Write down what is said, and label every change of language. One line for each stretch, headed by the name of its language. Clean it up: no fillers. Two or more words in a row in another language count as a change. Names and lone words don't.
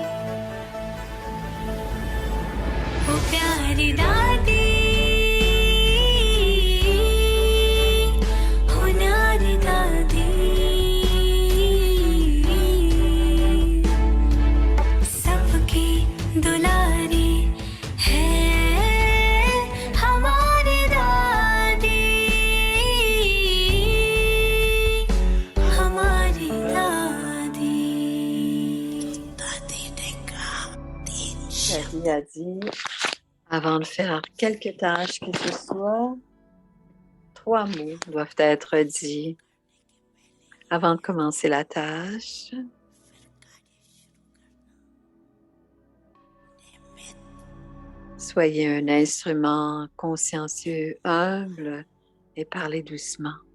Hindi: वो प्यारी दादी हो न्यारी दादी सबकी दुलारी है हमारी दादी हमारी दादी दादी ने कहा 3
French: Daddy a dit, avant de faire quelques tâches que ce soit, 3 mots doivent être dits avant de commencer la tâche. Soyez un instrument consciencieux, humble et parlez doucement.